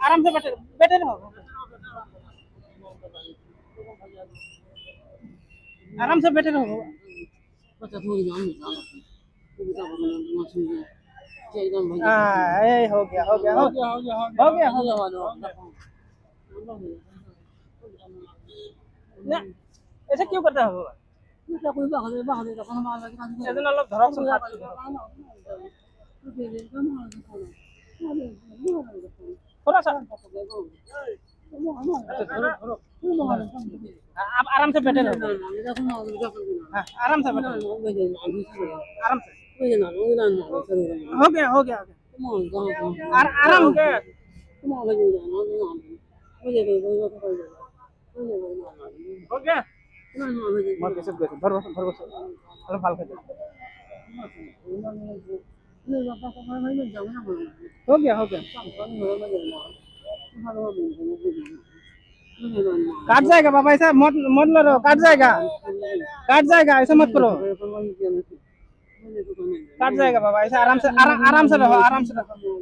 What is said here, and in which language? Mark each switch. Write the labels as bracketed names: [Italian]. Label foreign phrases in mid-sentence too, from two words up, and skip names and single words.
[Hindi] आराम से बैठे बैठे रहो, आराम से बैठे रहो बाबा। हो गया हो गया हो गया हो गया हो गया। না ऐसे क्यों करता है बाबा? [Assamese] এজন অলপ ধৰকচোন হাতটো। [Hindi] थोड़ा सा आप आराम से बैठे रहो। हाँ, आराम से बैठे रहो, आराम से। हो गया हो गया आराम हो गया। हो गया। [Assamese] মই পিছত গৈছো, ধৰব ধৰব অলপ ভালকে ধৰ। [Hindi] हो गया हो गया। काट जाएगा बाबा, ऐसा मत मत लड़ो, काट जाएगा, काट जाएगा, ऐसा मत करो। काट जाएगा बाबा, ऐसा आराम से आराम से रहो, आराम से रहो।